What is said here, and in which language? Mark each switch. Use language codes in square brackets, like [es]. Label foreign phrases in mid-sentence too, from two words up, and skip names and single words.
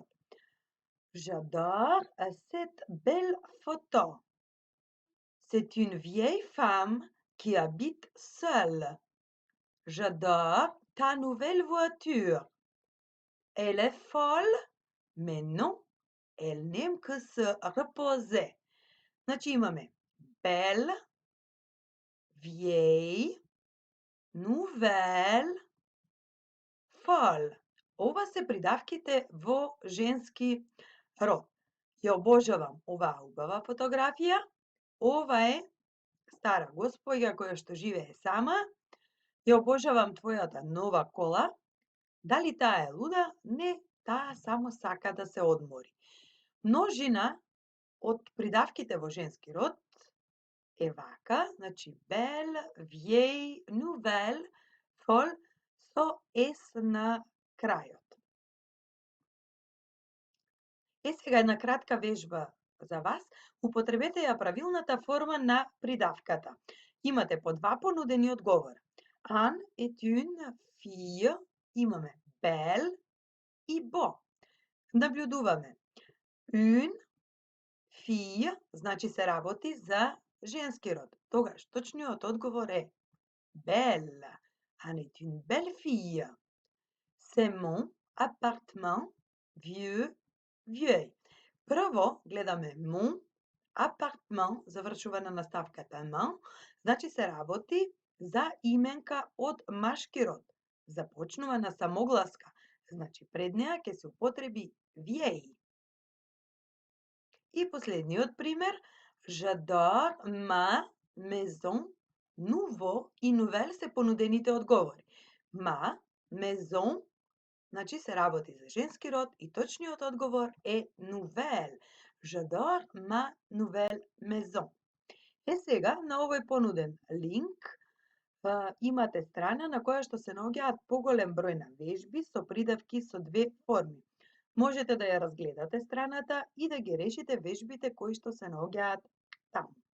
[fr] J'adore cette belle photo. C'est une vieille femme qui habite seule. J'adore ta nouvelle voiture. Elle est folle, mais non, elle n'aime que se reposer. [mk] Значи имаме [fr] belle, vieille, nouvelle, folle. [mk] Ова се придавките во женски род. Ја обожавам оваа убава фотографија. Ова е стара госпоѓа која што живее сама. Ја обожавам твојата нова кола. Дали таа е луда? Не, таа само сака да се одмори. Множина од придавките во женски род е вака, значи [fr] belle, vieille, nouvelle, folle [mk] со S на крајот. Сега една кратка вежба за вас. Употребете ја правилната форма на придавката. Имате по два понудени одговора. [fr] Ан est une fille, имаме belle и beau. [mk] Наблюдуваме. [fr] Une fille, [mk] значи се работи за женски род. Тогаш точниот одговор е belle. [fr] Ан est une belle fille. C'est mon appartement vieux, vieille. [mk] Прво гледаме [fr] mon appartement, [mk] завршува на наставката man, значи се работи за именка од машки род. Започнува на самогласка, значи пред неа ќе се употреби vieille. И последниот пример, [fr] j'adore ma maison, nouveau и nouvelle [mk] се понудените одговори. [fr] Ma maison, [mk] значи се работи за женски род и точниот одговор е nouvelle. [fr] J'adore ma nouvelle maison. [mk] Сега на овој понуден линк имате страна на која што се наоѓаат поголем број на вежби со придавки со две форми. Можете да ја разгледате страната и да ги решите вежбите кои што се наоѓаат таму.